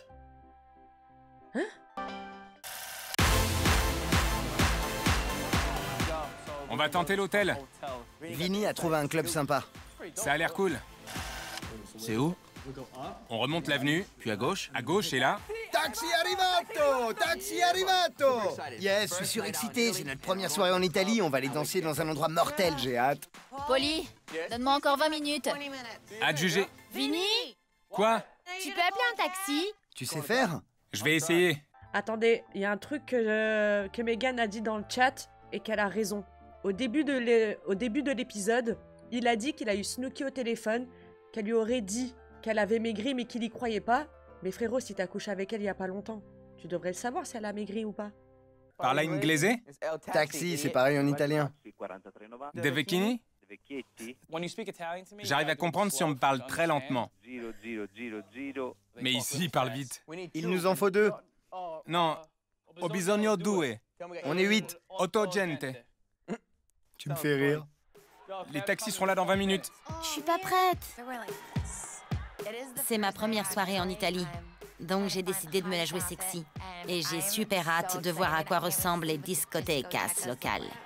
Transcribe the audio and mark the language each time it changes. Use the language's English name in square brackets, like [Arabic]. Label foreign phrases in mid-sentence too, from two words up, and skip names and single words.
[French] Hein? On va tenter l'hôtel. Vinny a trouvé un club sympa. Ça a l'air cool. C'est où? On remonte l'avenue, puis à gauche et là... [Italian] Taxi arrivato! Taxi arrivato! [French] Yes, je suis surexcité, c'est notre première soirée en Italie, on va aller danser dans un endroit mortel, j'ai hâte. Polly, donne-moi encore 20 minutes. Adjugé. Vinny, Quoi? tu peux appeler un taxi? Tu sais faire? Je vais essayer. Attendez, il y a un truc que Megan a dit dans le chat et qu'elle a raison. Au début de l'épisode, il a dit qu'il a eu Snooki au téléphone, qu'elle lui aurait dit qu'elle avait maigri mais qu'il y croyait pas. Mais frérot, si t'as couché avec elle il y a pas longtemps, tu devrais le savoir si elle a maigri ou pas. [Italian] Parla inglese? [French] Taxi, c'est pareil en italien. De vecchini? J'arrive à comprendre si on me parle très lentement. Mais ici, il parle vite. Il nous en faut 2. [Italian] Non, ho bisogno 2. [French] On est 8. 8 gente. Tu me fais rire. Les taxis seront là dans 20 minutes. Je suis pas prête. C'est ma première soirée en Italie, donc j'ai décidé de me la jouer sexy. Et j'ai super hâte de voir à quoi ressemblent les discotecas locales.